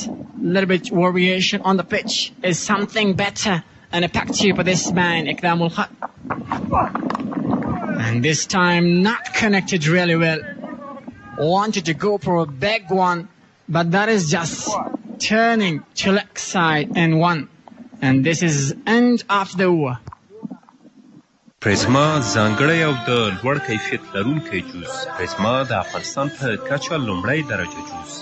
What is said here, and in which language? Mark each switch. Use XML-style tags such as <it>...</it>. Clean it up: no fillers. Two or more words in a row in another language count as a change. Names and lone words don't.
<en>A little bit variation on the pitch is something better and effective for this man, Ikramul Khat. And this time not connected really well. Wanted to go for a big one, but that is just turning to leg side and one. And this is end of the over.</en> <ps>پریزما ځانګړی او د لوړ کیفیت لرونکی جوس. پریزما د افغانستان په کچه لومړی درجه جوس.</ps>